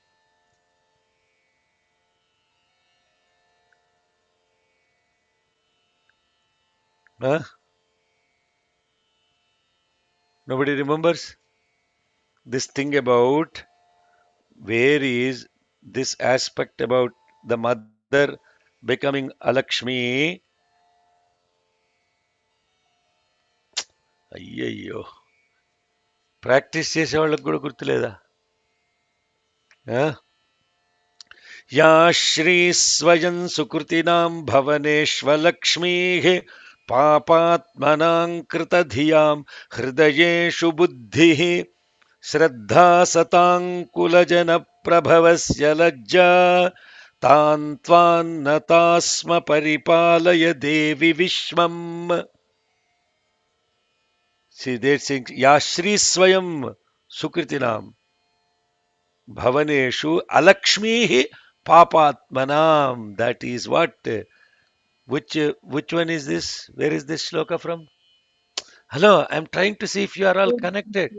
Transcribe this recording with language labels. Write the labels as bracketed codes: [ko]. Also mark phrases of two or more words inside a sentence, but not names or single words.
[en] Huh? Nobody remembers? This thing about where is this aspect about the mother becoming Alakshmi? [te] అయ్యయ్యో ప్రాక్టీస్ చేసే వాళ్ళకి కూడా గుర్తులేదా [sa] యా శ్రీ స్వయం సుకృతినాం భవనేష్వలక్ష్మీః పాపాత్మనాం కృతధియాం హృదయేషు బుద్ధిః శ్రద్ధా సతాంకులజన ప్రభవస్య లజ్జా तान् त्वान्न तास्म परिपालय देवि विश्वम्. [en] See, they sing [sa] या श्री स्वयं सुकृतिनां भवनेषु अलक्ष्मीः पापात्मनाम्. [en] That is what? Which one is this? Where is this shloka from? Hello, I'm trying to see if you are all connected.